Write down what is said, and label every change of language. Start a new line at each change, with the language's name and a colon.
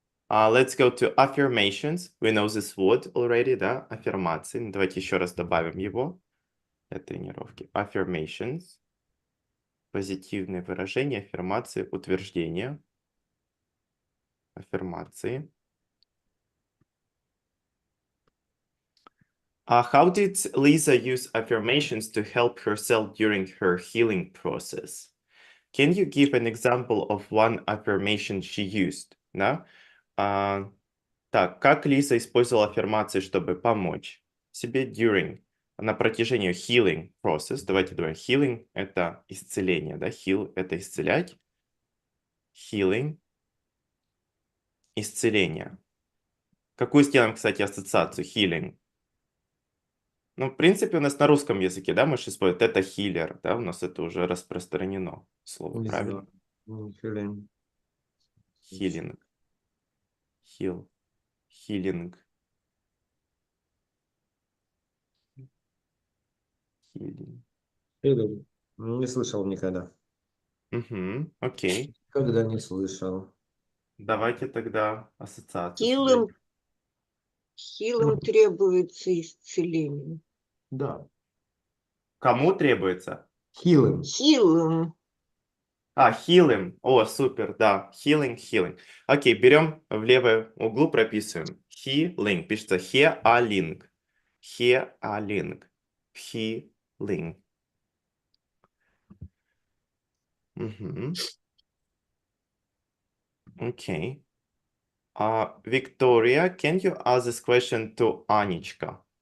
English: Let's go to affirmations. We know this word already, да? Аффирмации.
Russian: Ну, давайте еще раз добавим его для тренировки.
English: Affirmations.
Russian: Позитивные выражения, аффирмации, утверждения. Аффирмации.
English: How did Lisa use affirmations to help herself during her healing process? Can you give an example of one affirmation she used?
Russian: Да? Так, как Лиза использовала аффирмации, чтобы помочь себе
English: during,
Russian: на протяжении healing process? Давайте думаем, healing – это исцеление, да? Heal – это исцелять. Healing – исцеление. Какую сделаем, кстати, ассоциацию?
English: Healing.
Russian: Ну, в принципе, у нас на русском языке, да, мы же используем это healer, да, у нас это уже распространено слово, Не правильно? знаю. Feeling.
English: Healing. Heal. Healing. Healing.
Russian: Feeling. Не слышал никогда. Окей. Когда не слышал. Давайте тогда ассоциацию Хилым, создадим. хилым требуется исцеление. Да. Кому требуется?
English: Healing.
Russian: Хилым.
English: Healing. О, супер, да. Healing, healing.
Russian: Окей, берем в левый углу, прописываем.
English: Healing. Пишется healing. Healing. Healing. Okay. Victoria, can you ask this question to Анечка?